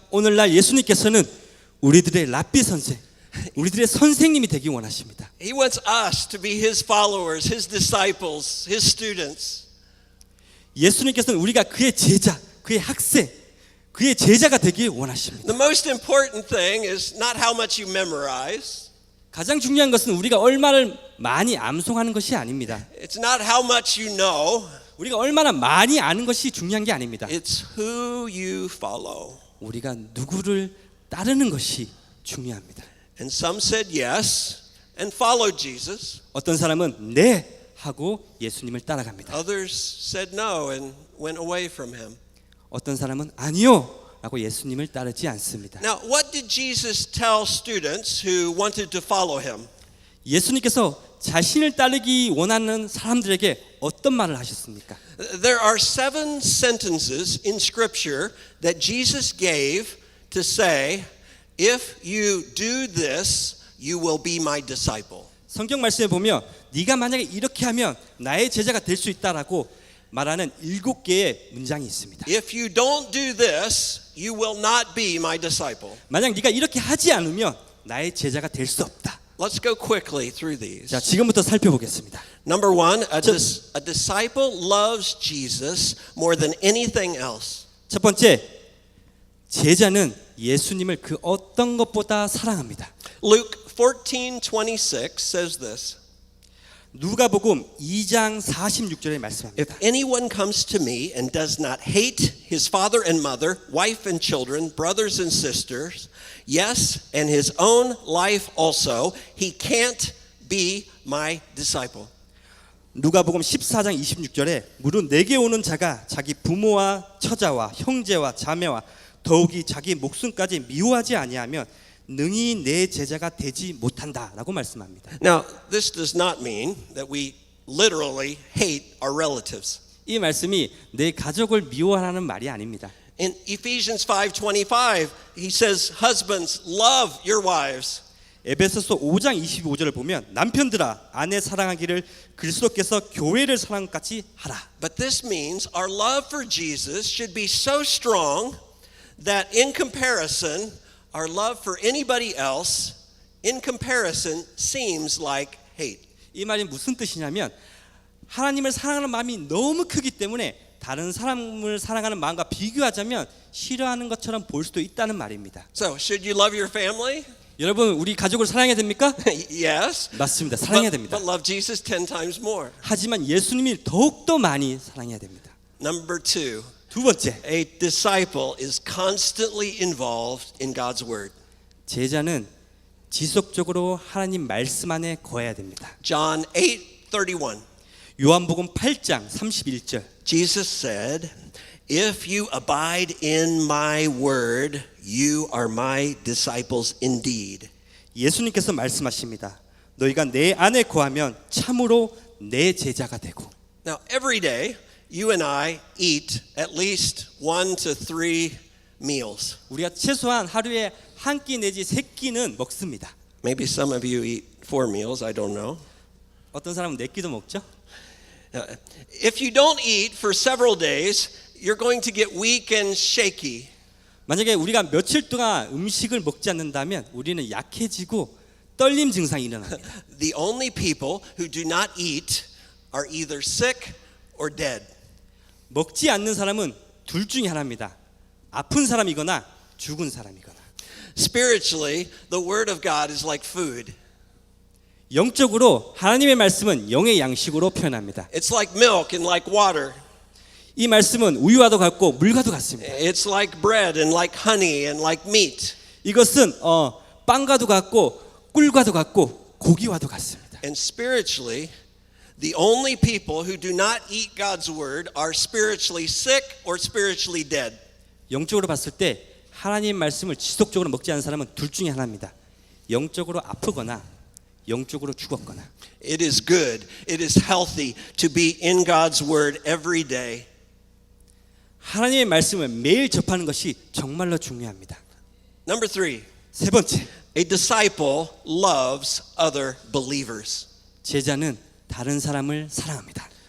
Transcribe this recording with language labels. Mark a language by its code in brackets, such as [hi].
[ko] 오늘날 예수님께서는 우리들의 랍비 선생, 우리들의 선생님이 되기 원하십니다. [en] He wants us to be his followers, his disciples, his students. [ko] 예수님께서는 우리가 그의 제자, 그의 학생, 그의 제자가 되기 원하십니다. [en] The most important thing is not how much you memorize. [ko] 가장 중요한 것은 우리가 얼마를 많이 암송하는 것이 아닙니다. [en] It's not how much you know. [ko] 우리가 얼마나 많이 아는 것이 중요한 게 아닙니다. [en] It's who you follow. [ko] 우리가 누구를 따르는 것이 중요합니다. [en] And some said yes and followed Jesus. [ko] 어떤 사람은 네 하고 예수님을 따라갑니다. [en] Others said no and went away from him. [ko] 어떤 사람은 아니요 라고 예수님을 따르지 않습니다. [en] Now, what did Jesus tell students who wanted to follow him? [ko] 예수님께서 자신을 따르기 원하는 사람들에게 어떤 말을 하셨습니까? [en] There are 7 sentences in Scripture that Jesus gave to say, if you do this, you will be my disciple. [ko] 성경 말씀에 보면 네가 만약에 이렇게 하면 나의 제자가 될 수 있다라고 말하는 7개의 문장이 있습니다. [en] If you don't do this, you will not be my disciple. [ko] 만약 네가 이렇게 하지 않으면 나의 제자가 될 수 없다. [en] Let's go quickly through these. [ko] 자, 지금부터 살펴보겠습니다. [en] Number 1, a disciple loves Jesus more than anything else. [ko] 첫 번째, 제자는 예수님을 그 어떤 것보다 사랑합니다. [en] Luke 14:26 says this. [ko] 누가복음 2장 46절에 말씀합니다. [en] If anyone comes to me and does not hate his father and mother, wife and children, brothers and sisters, yes, and his own life also, he can't be my disciple. [ko] 누가복음 14장 26절에 무릇 내게 오는 자가 자기 부모와 처자와 형제와 자매와 더욱이 자기 목숨까지 미워하지 아니하면 능히 내 제자가 되지 못한다라고 말씀합니다. [en] Now, this does not mean that we literally hate our relatives. [ko] 이 말씀이 내 가족을 미워하라는 말이 아닙니다. [en] In Ephesians 5:25, he says, husbands, love your wives. [ko] 에베소서 5장 25절을 보면 남편들아 아내 사랑하기를 그리스도께서 교회를 사랑한 것 같이 하라. [en] But this means our love for Jesus should be so strong that in comparison, our love for anybody else, in comparison, seems like hate. [ko] 이 말이 무슨 뜻이냐면 하나님을 사랑하는 마음이 너무 크기 때문에 다른 사람을 사랑하는 마음과 비교하자면 싫어하는 것처럼 보일 수도 있다는 말입니다. [en] So, should you love your family? [ko] 여러분 우리 가족을 사랑해야 됩니까? [en] Yes. [ko] 맞습니다. 사랑해야 됩니다. [en] But love Jesus 10 times more. [ko] 하지만 예수님이 더욱더 많이 사랑해야 됩니다. [en] Number 2, [ko] 두 번째, [en] a disciple is constantly involved in God's word. [ko] 제자는 지속적으로 하나님 말씀 안에 거해야 됩니다. [en] John 8:31. [ko] 요한복음 8장 31절. [en] Jesus said, if you abide in my word, you are my disciples indeed. [ko] 예수님께서 말씀하십니다. 너희가 내 안에 거하면 참으로 내 제자가 되고. [en] Now, every day, you and I eat at least 1 to 3 meals. [ko] 우리가 최소한 하루에 한 끼 내지 세 끼는 먹습니다. [en] Maybe some of you eat 4 meals, I don't know. [ko] 어떤 사람은 네 끼도 먹죠. [en] If you don't eat for several days, you're going to get weak and shaky. [ko] 만약에 우리가 며칠 동안 음식을 먹지 않는다면 우리는 약해지고 떨림 증상이 일어납니다. [en] The only people who do not eat are either sick or dead. [ko] 먹지 않는 사람은 둘 중에 하나입니다. 아픈 사람이거나 죽은 사람이거나. [en] Spiritually, the word of God is like food. [ko] 영적으로 하나님의 말씀은 영의 양식으로 표현합니다. [en] It's like milk and like water. [ko] 이 말씀은 우유와도 같고 물과도 같습니다. [en] It's like bread and like honey and like meat. [ko] 이것은 빵과도 같고 꿀과도 같고 고기와도 같습니다. [en] And spiritually, the only people who do not eat God's word are spiritually sick or spiritually dead. [ko] 영적으로 봤을 때 하나님 말씀을 지속적으로 먹지 않는 사람은 둘 중에 하나입니다. 영적으로 아프거나 영적으로 죽었거나. [en] It is good, it is healthy to be in God's word every day. [ko] 하나님의 말씀을 매일 접하는 것이 정말로 중요합니다. [en] Number 3, [ko] 세 번째, [en] a disciple loves other believers. [ko] 제자는 다른 사람을 사랑합니다.